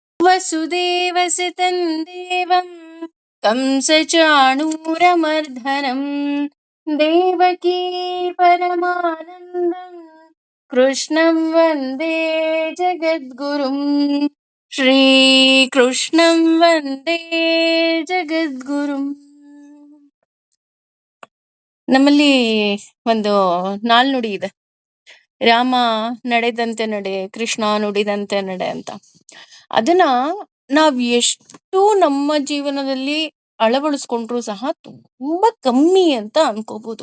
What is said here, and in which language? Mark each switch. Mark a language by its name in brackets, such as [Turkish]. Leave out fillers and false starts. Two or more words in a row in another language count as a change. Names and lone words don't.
[Sanskrit] ವಸುದೇವಸುತಂ ದೇವಂ ಕಂಸಚಾಣೂರಮರ್ಧನಂ ದೇವಕೀ ಪರಮಾನಂದಂ ಕೃಷ್ಣಂ ವಂದೇ ಜಗದ್ಗುರುಂ. ಶ್ರೀಕೃಷ್ಣಂ ವಂದೇ ಜಗದ್ಗುರುಂ. [Kannada] ನಮ್ಮಲ್ಲಿ ಒಂದು ನಾಲ್ನುಡಿ ಇದೆ, ರಾಮ ನಡೆದಂತೆ ನಡೆ, ಕೃಷ್ಣ ನುಡಿದಂತೆ ನಡೆ ಅಂತ. ಅದನ್ನ ನಾವ್ ಎಷ್ಟು ನಮ್ಮ ಜೀವನದಲ್ಲಿ ಅಳವಡಿಸ್ಕೊಂಡ್ರು ಸಹ ತುಂಬಾ ಕಮ್ಮಿ ಅಂತ ಅನ್ಕೋಬಹುದು.